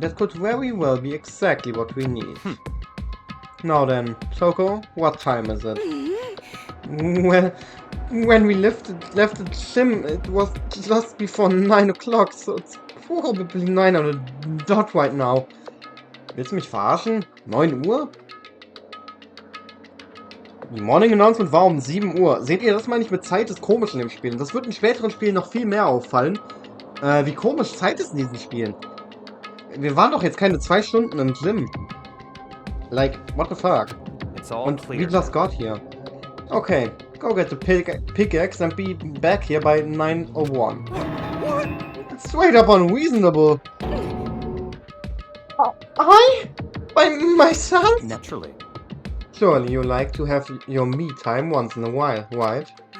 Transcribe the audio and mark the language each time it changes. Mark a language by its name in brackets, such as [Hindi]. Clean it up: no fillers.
[English] That could very well be exactly what we need. Now then, Toko, what time is it? Well, when we left the gym, it was just before 9 o'clock, so it's probably 9 on the dot right now. [German] Willst du mich verarschen? 9 Uhr? Die Morning Announcement war um 7 Uhr. Seht ihr, das meine ich mit Zeit ist komisch in dem Spiel. Und das wird in späteren Spielen noch viel mehr auffallen. Wie komisch Zeit ist in diesen Spielen. Wir waren doch jetzt keine 2 Stunden im Gym. [English] Like, what the fuck? It's all [German] Und [English] clear. we just got here. Okay, go get the pickaxe and be back here by 9:01. It's straight up unreasonable. I? By myself? Naturally. Surely you like to have your me time once in a while, right?